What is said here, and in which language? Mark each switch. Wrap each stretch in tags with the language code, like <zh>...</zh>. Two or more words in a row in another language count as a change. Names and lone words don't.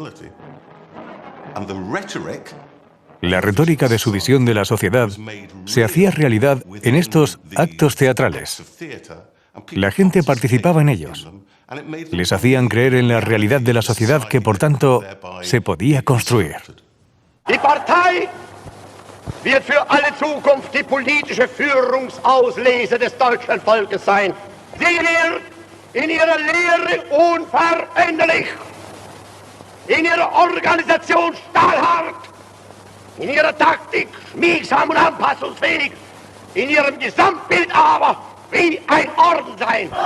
<es>La retórica de su visión de la sociedad se hacía realidad en estos actos teatrales. La gente participaba en ellos. Les hacían creer en la realidad de la sociedad que, por tanto, se podía construir.</es> <de>Die Partei wird für alle Zukunft die politische Führungsauslese des deutschen Volkes sein. Sie wird in ihrer Lehre unveränderlich, in ihrer Organisation stahlhart, in ihrer Taktik schmiegsam und anpassungsfähig, in ihrem Gesamtbild aber wie ein Orden sein.</de>